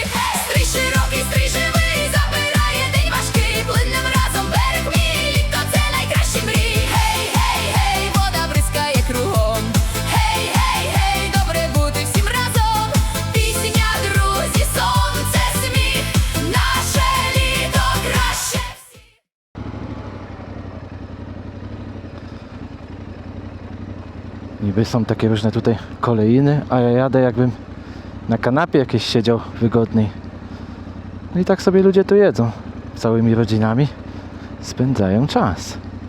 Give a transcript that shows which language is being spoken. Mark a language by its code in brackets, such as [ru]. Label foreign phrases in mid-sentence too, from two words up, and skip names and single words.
[uk] Стрий широкий, стрий живий, забирає день важкий, плиннем разом берег мій, літо це найкращі мрії. Гей, гей, гей, вода бризкає кругом. Гей, гей, гей, добре бути всім разом. Пісня, друзі, сонце, сміх, наше літо краще всіх. [pl] Niby są takie różne tutaj kolejny, a ja jadę jakbym na kanapie jakieś siedział wygodniej. No i tak sobie ludzie tu jedzą. Całymi rodzinami spędzają czas.